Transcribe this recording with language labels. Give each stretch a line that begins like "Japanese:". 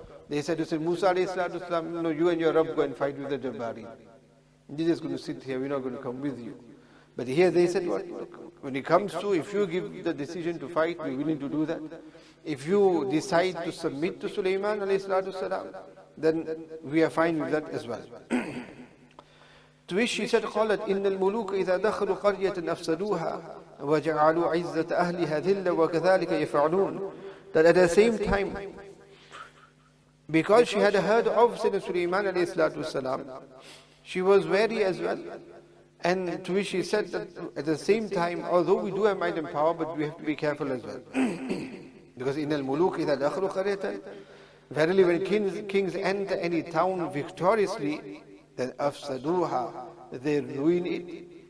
English: They said to Musa alayhi salatu wasalam, "No, you and your Rabb go and fight with the Jabbarin. You're just going to sit here, we're not going to come with you." But here they said, what? When it comes to, if you give the decision to fight, we're willing to do that. If you decide to submit to Sulaiman alayhi salatu wasalam, then we are fine with that as well. To which she said,
Arabic: قالت إن الملوك إذا دخلوا قرية أفسدوها وجعلوا عزة أهلها ذلة وكذلك يفعلون.
English: That at the same time, because she had heard of Sayyidina Sulaiman alayhi salatu wasalam, she was wary as well. And to which she said that at the same time, although we do have might and power, but we have to be careful as well. Because
Arabic: إن الملوك إذا دخلوا قرية,
English: verily when kings enter any town victoriously, then
Arabic: أفسدوها,
English: they ruin it.